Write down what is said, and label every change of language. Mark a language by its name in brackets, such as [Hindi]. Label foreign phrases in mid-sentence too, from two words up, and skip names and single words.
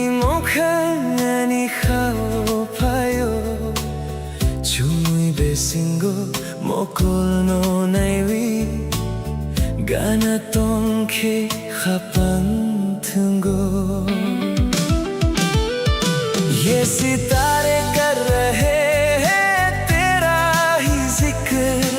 [Kok Borok] mokhani khao payo chui besingo mokol no naiwi gana tongke khapang thungo [Hindi] ये सितारे कर रहे हैं तेरा ही ज़िक्र